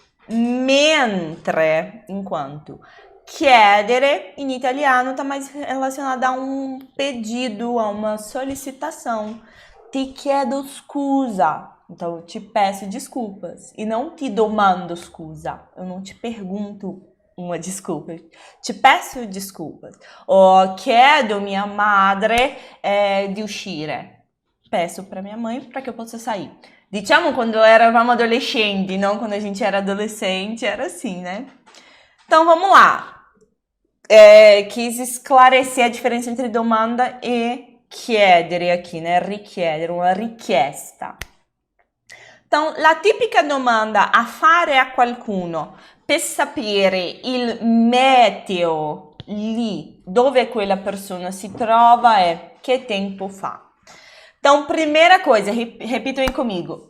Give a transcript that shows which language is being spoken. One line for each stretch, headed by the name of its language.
Portuguese: Mentre, enquanto chiedere, em italiano, está mais relacionado a um pedido, a uma solicitação.
Italian: Ti chiedo scusa.
Portuguese: Então, eu te peço desculpas. E não te domando scusa. Eu não te pergunto uma desculpa. Te peço desculpas.
Italian: O chiedo minha madre di uscire.
Portuguese: Peço para minha mãe para que eu possa sair.
Italian: Diciamo quando eravamo adolescenti,
Portuguese: não quando a gente era adolescente, era assim, né? Então, vamos lá. Quis esclarecer a diferença entre domanda e chiedere aqui, né? Richiedere, uma richiesta.
Italian: Então, la tipica domanda a fare a qualcuno per sapere il meteo lì dove quella persona si trova è che tempo fa.
Portuguese: Então, primeira coisa, repitam aí comigo.